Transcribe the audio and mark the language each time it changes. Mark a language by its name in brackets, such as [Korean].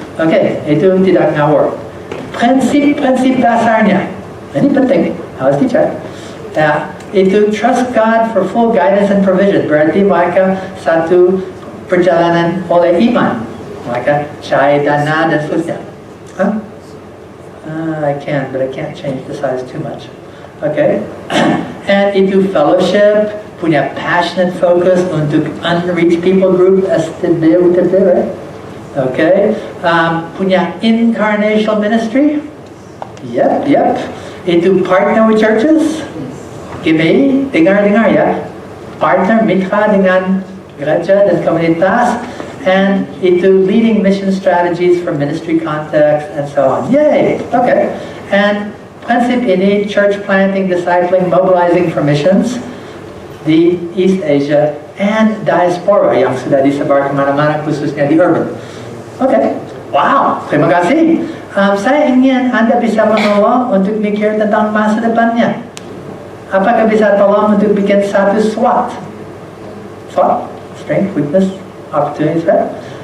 [Indonesian] Okay, itu tidak ngawur. Prinsip-prinsip dasarnya, ini penting, harus dicek. [English] Itu trust God for full guidance and provision. [Indonesian] Berarti mereka satu perjalanan oleh iman. Maka cahaya dana dan seterusnya. Huh? [English] I can, but I can't change the size too much. Okay? And [Indonesian] itu [English] fellowship, [Indonesian] punya [English] passionate focus [Indonesian] untuk [English] unreached people group, STD, right? Okay? [Indonesian] Punya incarnational ministry. Yep. Itu [English] partner with churches. [Indonesian] Gini, dengar ya. Partner, mitra dengan gereja dan komunitas. [English] And [Indonesian] itu [English] leading mission strategies for ministry context and so on. Yay! Okay. And [Indonesian] prinsip ini, [English] church planting, discipling, mobilizing for missions [Indonesian] di [English] East Asia and diaspora [Indonesian] yang sudah disebar kemana-mana, khususnya di [English] urban. Okay. [Indonesian] Wow, terima kasih. Saya ingin Anda bisa menolong untuk mikir tentang masa depannya. Apakah bisa tolong untuk bikin satu SWOT? [English] SWOT, strength, weakness, opportunities, right?